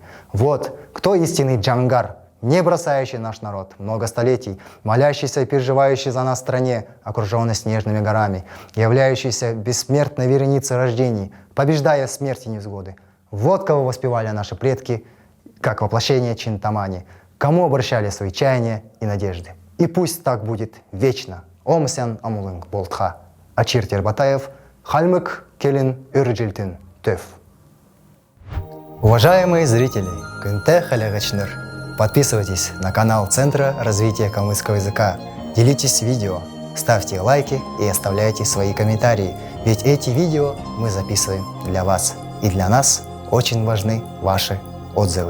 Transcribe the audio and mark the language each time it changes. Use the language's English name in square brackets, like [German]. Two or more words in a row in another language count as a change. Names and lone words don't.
[Russian] Вот кто истинный Джангар, не бросающий наш народ много столетий, молящийся и переживающий за нас в стране, окруженной снежными горами, являющийся бессмертной вереницей рождений, побеждая смерть и невзгоды. Вот кого воспевали наши предки, как воплощение Чинтамани, кому обращали свои чаяния и надежды. И пусть так будет вечно. [Kalmyk] Омсян Амулынг Болтха. Ачир Тербатаев, Хальмык Келин Үрджилтин Төф. [Russian] Уважаемые зрители, [Kalmyk] Кынте Халягачныр, [Russian] подписывайтесь на канал Центра развития калмыцкого языка, делитесь видео, ставьте лайки и оставляйте свои комментарии, ведь эти видео мы записываем для вас. И для нас очень важны ваши отзывы.